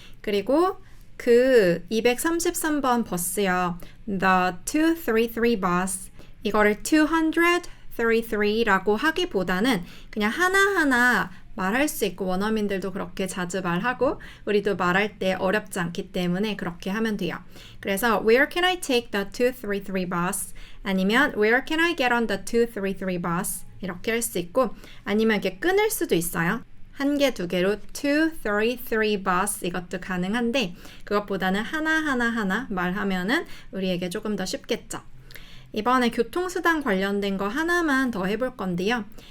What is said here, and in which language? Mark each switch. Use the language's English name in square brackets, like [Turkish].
[Korean] 그리고 그 233번 버스요. [English] The 233 bus. [Korean] 이거를 233라고 하기보다는 그냥 하나하나 말할 수 있고 원어민들도 그렇게 자주 말하고 우리도 말할 때 어렵지 않기 때문에 그렇게 하면 돼요. 그래서 [English] Where can I take the 233 bus? [Korean] 아니면 [English] Where can I get on the 233 bus? [Korean] 이렇게 할 수 있고 아니면 이렇게 끊을 수도 있어요. 한 개, 두 개로 [English] 233 bus [Korean] 이것도 가능한데 그것보다는 하나 말하면은 우리에게 조금 더 쉽겠죠. 이번에 교통수단 관련된 거 하나만 더 해볼 건데요.